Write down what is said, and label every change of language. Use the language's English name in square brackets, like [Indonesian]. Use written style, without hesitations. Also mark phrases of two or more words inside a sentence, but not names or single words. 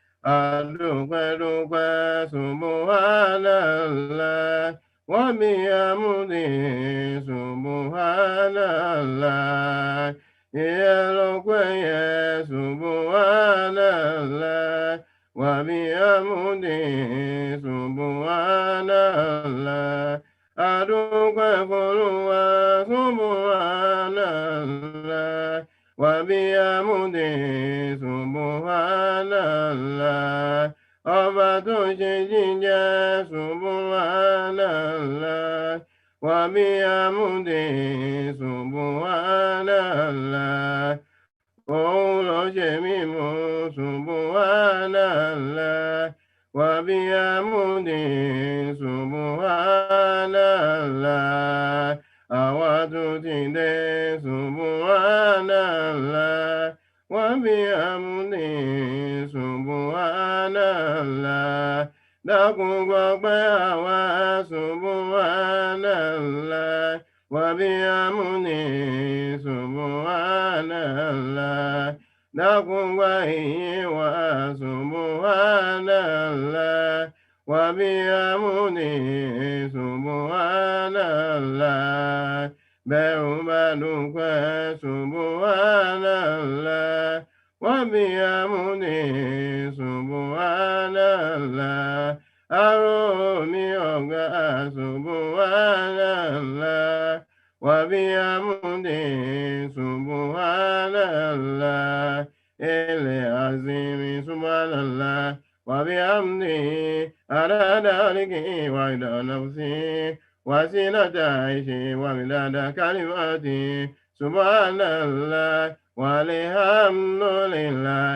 [Yoruba] Adúpẹ́ [Arabic] سبحان الله وبحمده سبحان الله. [Yoruba] Ìyẹ́lọ́pẹ́ yẹ [Arabic] سبحان الله وبحمده سبحان الله. [Yoruba] Adúpẹ́ f'Olúwa [Arabic] سبحان الله وبحمده سبحان الله. [Yoruba] Ọba tó ṣe jíjẹ [Arabic] سبحان الله وبحمده سبحان الله. [Yoruba] Òun ló ṣe mímọ́ [Arabic] سبحان الله وبحمده سبحان الله. [Yoruba] Àwa tún ti dé [Arabic] سبحان الله وبحمده سبحان الله. [Yoruba] Dákun gbọpẹ́ àwa [Arabic] سبحان الله وبحمده سبحان الله. [Yoruba] Dákun gba ìyìn wa [Arabic] سبحان الله وبحمده سبحان الله. [Yoruba] Bẹ́ẹ̀ bá dúpẹ́ [Arabic] سبحان الله وبحمده سبحان الله. [Yoruba] Aró mi ọ̀gá [Arabic] سبحان الله وبحمده سبحان الله. الله العظيم سبحان الله وبحمده عدد خلقه ورضا نفسه وزنة عرشه ومداد كلماته سبحان الله والحمد لله.